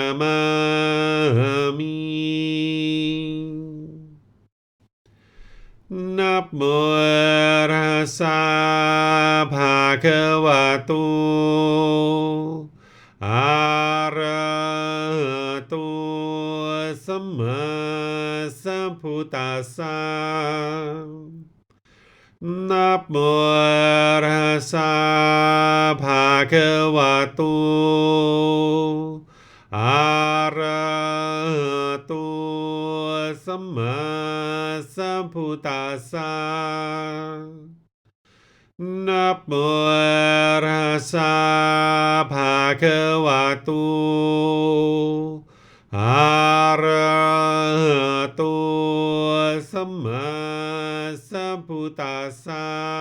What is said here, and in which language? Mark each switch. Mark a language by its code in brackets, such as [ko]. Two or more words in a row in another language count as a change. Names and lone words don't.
[pi] Namami Namo Tassa Bhagavato Arahato Samma Sambuddhassa Namo Tassa ภะคะวะโต อะระหะโตสัมมาสัมพุทธัสสะนะโมตัสสะภะคะวะโตอะระหะโตสัมมาสัมพุทธัสสะ